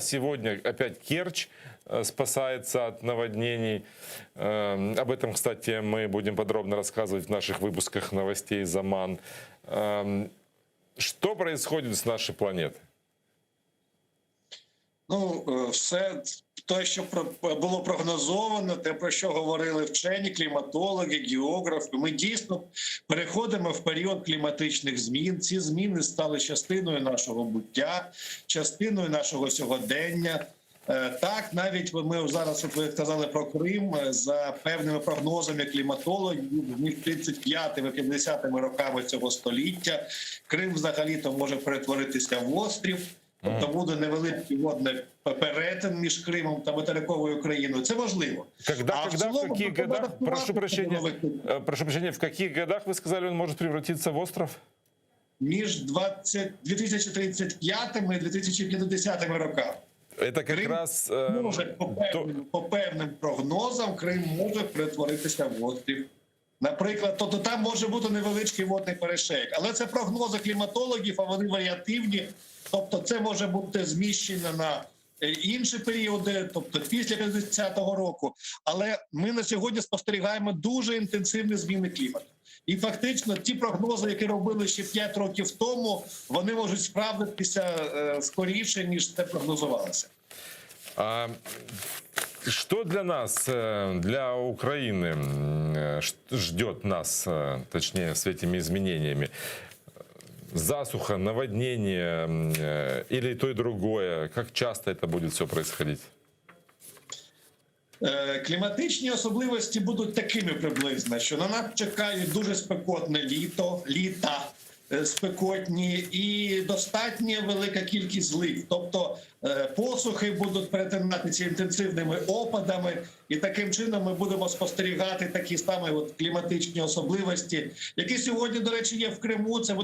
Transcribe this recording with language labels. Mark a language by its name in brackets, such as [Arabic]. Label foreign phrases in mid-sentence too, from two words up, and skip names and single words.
[Russian] Сегодня опять Керчь спасается от наводнений. Об этом, кстати, мы будем подробно рассказывать в наших выпусках новостей «Заман». Что происходит с нашей планетой? [Ukrainian] Все те, що було прогнозовано, те, про що говорили вчені, кліматологи, географи, ми дійсно переходимо в період кліматичних змін. Ці зміни стали частиною нашого буття, частиною нашого сьогодення. Так, навіть ми зараз, от ви сказали про Крим, за певними прогнозами кліматологів, між 35-ми і 50-ми роками цього століття Крим взагалі-то може перетворитися в острів. Тобто буде невеликий водний перетин між Кримом та материковою Україною. Це можливо. [Russian] Прошу прощения, в каких годах, вы сказали, он может превратиться в остров? [Ukrainian] Між 2035 і 2050 роками. [Russian] Это как раз... [Ukrainian] По певним прогнозам Крим може перетворитися в острів. Наприклад, тобто там може бути невеличкий водний перешейк. Але це прогнози кліматологів, а вони варіативні. Тобто це може бути зміщено на інші періоди, тобто після 50-го року. Але ми на сьогодні спостерігаємо дуже інтенсивні зміни клімату. І фактично ті прогнози, які робили ще 5 років тому, вони можуть справдитися скоріше, ніж це прогнозувалося. [Russian] Что для нас, для Украины ждет нас, точнее, с этими изменениями? Засуха, наводнение или то и другое? Как часто это будет все происходить? [Ukrainian] Кліматичні особливості будуть такими приблизно, що на нас чекає дуже спекотне літа спекотні і достатньо велика кількість злив. Тобто посухи будуть перетинатися інтенсивними опадами, і таким чином ми будемо спостерігати такі самі кліматичні особливості, які сьогодні, до речі, є в Криму.